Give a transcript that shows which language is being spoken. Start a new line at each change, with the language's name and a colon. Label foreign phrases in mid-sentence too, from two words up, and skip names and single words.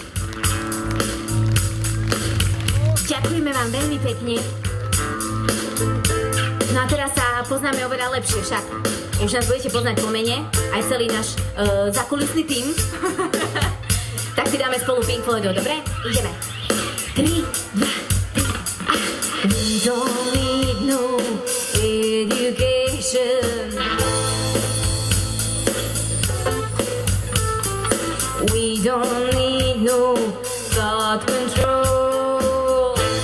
Slovak: Ďakujeme vám veľmi pekne. No a teraz sa poznáme oveľa lepšie však. Už nás budete poznať po mene, aj celý náš zakulisný tím. Tak si dáme spolu Pink Floydov, dobre? Ideme. 3, 2, 3,
English: We don't need no education. We don't need no thought control.